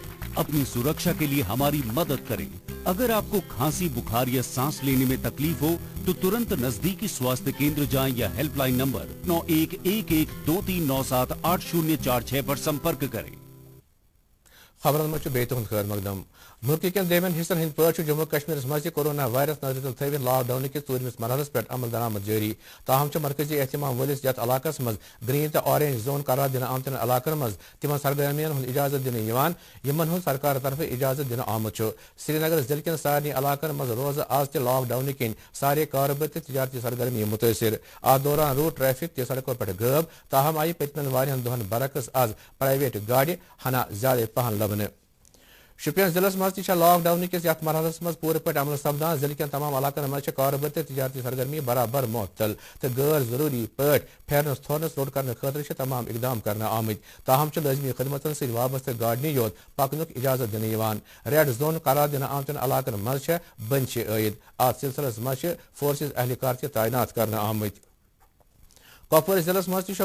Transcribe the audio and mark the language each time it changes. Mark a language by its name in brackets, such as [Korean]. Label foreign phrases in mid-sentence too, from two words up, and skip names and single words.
[Hindi] अपनी सुरक्षा के लिए हमारी मदद करें। अगर आपको खांसी, बुखार या सांस लेने में तकलीफ हो तो तुरंत नजदीकी स्वास्थ्य केंद्र जाएं या हेल्पलाइन नंबर 911123978046 पर संपर्क करें। [Kashmiri] खबर में बेतुन खैर मकदम ملک کن دیمن حصن ہند پہ جموں کشمیر مز کورونا وائرس نظر تل تھوت لاک ڈاؤن کس ژوٗرمِس مرحلس پہ عمل درآمد جاری تاہم مرکزی اہتمام ولس یتھ علاقس مز گرین تو آرینج زون قرار دن آمتن علاقن مز تمن سرگرمیاں ہند اجازت دن یمن ہند سرکار طرف اجازت دن آمت سری نگر ضلع کن سارے علاقن مز روز آز تہ لاک ڈاؤن کن سارے کاربار تہ تجارتی سرگرمی متاثر ات دوران روٗد ٹریفک تہ سڑکوں پہ غٲب تاہم آئی پتمن واریاہن دہن برعکس آز پرائیویٹ گاڑی ہنا زیادہ پہن لبنہ شوپین ضلع مز تہ لاک ڈاؤن کس یتھ مرحلس مز پورٕ پٲٹھۍ عمل سپدان ضلع کٮ۪ن تمام علاقن مز کاربار تہ تجارتی سرگرمی برابر معطل تہ غیر ضروری پٲٹھۍ پھیرنس تھورنس روڈ کرنہٕ خٲطرٕ تمام اقدام کرنہٕ آمٕتۍ تاہم لٲزمی خدمتن سۭتۍ وابستہٕ گاڑنٕے یوت پکنُک اجازت دِنہٕ یِوان ریڈ زون قرار دِنہٕ آمتٮ۪ن علاقن مز بندشی عٲید اتھ سلسلس مز فورسز اہلکار تہ تعینات کرنہٕ آمٕتۍ کپوور ضلع مز تہ